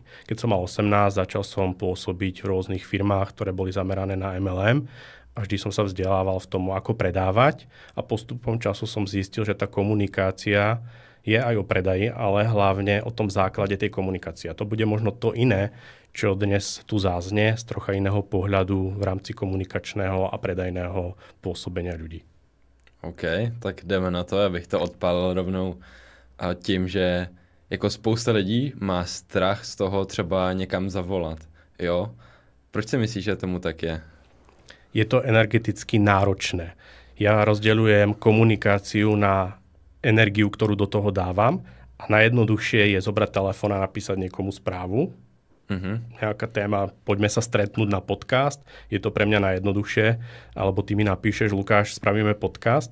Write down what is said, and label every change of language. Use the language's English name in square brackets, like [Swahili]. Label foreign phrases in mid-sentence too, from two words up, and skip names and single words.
[Slovak] Keď som mal 18, začal som pôsobiť v rôznych firmách, ktoré boli zamerané na MLM a vždy som sa vzdelával v tom, ako predávať a postupom času som zistil, že tá komunikácia je aj o predaji, ale hlavne o tom základe tej komunikácie. A to bude možno to iné, čo dnes tu záznie z trocha iného pohľadu v rámci komunikačného a predajného pôsobenia ľudí. [Czech] OK, tak jdeme na to, abych to odpálil rovnou a tím, že jako spousta lidí má strach z toho třeba někam zavolat, jo? Proč si myslíš, že tomu tak je? [Slovak] Je to energeticky náročné. Ja rozdeľujem komunikáciu na energiu, ktorú do toho dávam a najjednoduchšie je zobrať telefón a napísať niekomu správu. Nejaká téma, poďme sa stretnúť na podcast, je to pre mňa najjednoduchšie, alebo ty mi napíšeš, Lukáš, spravíme podcast.